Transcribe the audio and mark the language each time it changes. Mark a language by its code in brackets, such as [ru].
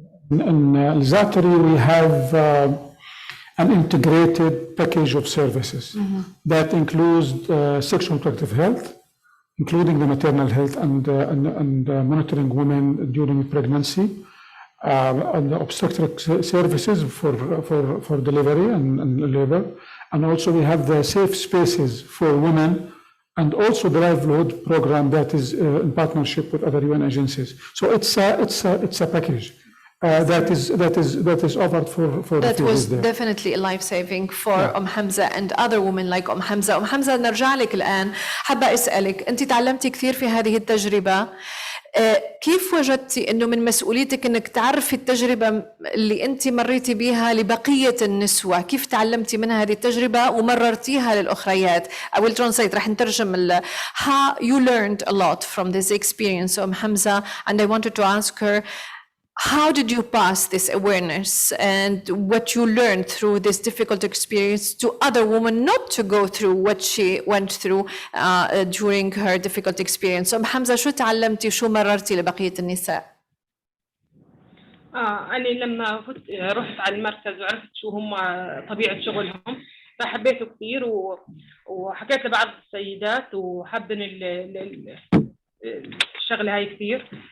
[en] In Zatari, we have an integrated package of services that includes sexual reproductive health, including the maternal health and monitoring women during pregnancy, and the obstetric services for delivery and labor, and also we have the safe spaces for women, and also the livelihood program that is in partnership with other UN agencies. So it's a package that is offered for that was there. Definitely life-saving for Hamza and other women like Hamza. [ar] Hamza, نرجع لك الآن. حابة أسألك، أنت تعلمتي كثير في هذه التجربة. كيف وجدتي أنه من مسؤوليتك أنك تعرفي التجربة اللي أنت مريتي بها لبقية النسوة؟ كيف تعلمتي منها هذه التجربة ومررتيها للأخريات؟ [en] I will translate, [ar] رح نترجم [en] how you learned a lot from this experience, Hamza, and I wanted to ask her, how did you pass this awareness and what you learned through this difficult experience to other women not to go through what she went through during her difficult experience? [ar] حمزة, شو تعلمتي وشو مررتي لبقية النساء؟ أنا لما رحت على المركز وعرفت شو هم طبيعة شغلهم فحبيته كثير، وحكيت لبعض السيدات وحبن الشغلة هاي كثير.